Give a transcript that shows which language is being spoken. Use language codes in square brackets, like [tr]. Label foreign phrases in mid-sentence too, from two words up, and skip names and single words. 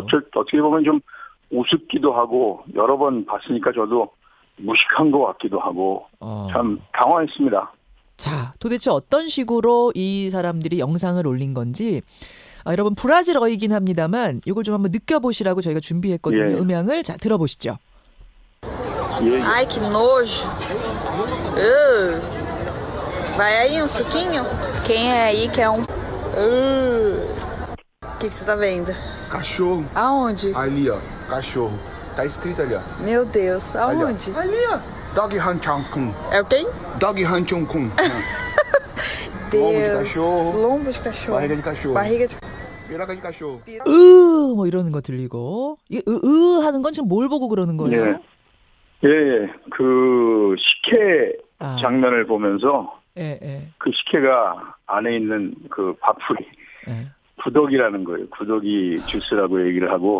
[ko] 어떻게 보면 좀 우습기도 하고 여러 번 봤으니까 저도 무식한 것 같기도 하고 참 당황했습니다. 자, 도대체 어떤 식으로 이 사람들이 영상을 올린 건지 여러분 브라질어이긴 합니다만 이걸 좀 한번 느껴보시라고 저희가 준비했거든요. 예. 음향을 자 들어보시죠. 예. [pt] Ai, que nojo. Vai aí um suquinho? Quem é aí que é um... O que você tá vendo? Cachorro. Aonde? Ali, ó. Cachorro. Tá escrito ali, ó. Meu Deus, Ali, ó. aonde? Ali, ó. Dog Hanchong-kun. É o quem? Dog Hanchong-kun. Deus. cachorro. Lombo de cachorro. Barriga de cachorro. Barriga de... Piroca de cachorro. [ko] 뭐 이러는 거 들리고, 이 하는 건 지금 뭘 보고 그러는 거예요? 예. 그 식혜 장면을 보면서 예. 그 식혜가 안에 있는 그 밥풀이 예. 구더기라는 거예요. 구더기 주스라고 얘기를 하고